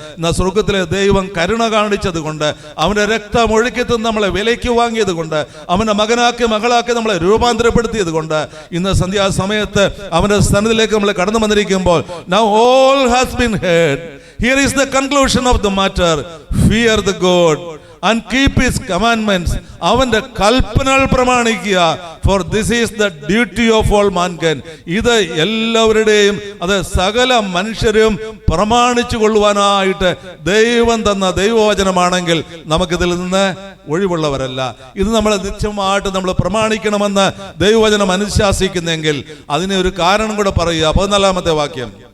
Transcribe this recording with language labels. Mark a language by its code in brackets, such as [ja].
[ml] എന്നാൽ സ്വർഗത്തിലെ ദൈവം കരുണ കാണിച്ചത് കൊണ്ട്, അവന്റെ രക്തം ഒഴുക്കി നമ്മളെ വിലയ്ക്ക് വാങ്ങിയത് കൊണ്ട്, അവന്റെ മകനാക്കി മകളാക്കി നമ്മളെ രൂപാന്തരപ്പെടുത്തിയത് കൊണ്ട് ഇന്ന് സന്ധ്യാസമയത്ത് അവന്റെ സന്നിധിയിലേക്ക് നമ്മൾ കടന്നു വന്നിരിക്കുമ്പോൾ, [en] now all has been heard. Here is the conclusion of the matter. Fear the God. and keep his commandments. [ml] അവന്റെ കൽപ്പനകൾ പ്രമാണിക്കുക. [en] For this is the duty of all mankind. [ml] ഇത് എല്ലാവരുടെയും, അത് സകല മനുഷ്യരും പ്രമാണിച്ചു കൊള്ളുവാനായിട്ട് ദൈവം തന്ന ദൈവവചനമാണെങ്കിൽ നമുക്കിതിൽ നിന്ന് ഒഴിവുള്ളവരല്ല. ഇത് നമ്മൾ നിശ്ചയമായിട്ട് നമ്മൾ പ്രമാണിക്കണമെന്ന് ദൈവവചനം അനുശാസിക്കുന്നെങ്കിൽ അതിന് ഒരു കാരണം കൂടെ പറയുക. 14-ാമത്തെ വാക്യം.